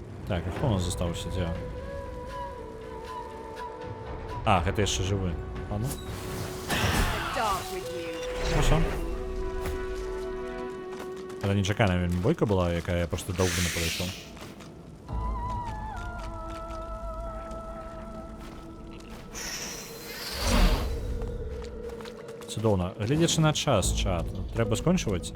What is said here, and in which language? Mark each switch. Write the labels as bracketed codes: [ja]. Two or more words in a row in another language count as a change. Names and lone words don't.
[be] Так, а хто у нас застаўся, дзе? А, гэта яшчэ жывы. Ладно. [en] Start with you. [ru] Хорошо. [be] Гэта нечаканая вельмі бойка была, якая я просто доўга не падышоў. Цудоўна. Гледзячы на час, чат, трэба скончваць.